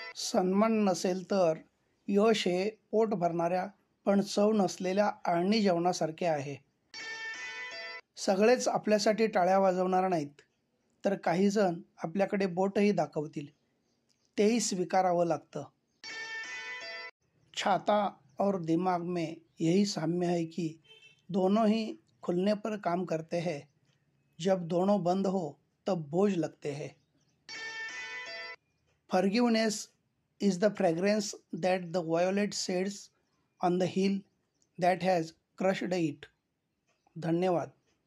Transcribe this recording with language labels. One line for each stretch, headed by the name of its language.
Marathi: सन्मान नसेल तर यश हे पोट भरणाऱ्या पण चव नसलेल्या आळणी जेवणासारखे आहे. सगळेच आपल्यासाठी टाळ्या वाजवणार नाहीत, तर काही जण आपल्याकडे बोटही दाखवतील, तेही स्वीकारावं लागतं.
Hindi: छाता और दिमाग में यही साम्य है कि दोनों ही खुलने पर काम करते हैं. जब दोनों बंद हो तब बोझ लगते हैं.
English: Forgiveness is the fragrance that the violet sheds on the heel that has crushed it. धन्यवाद.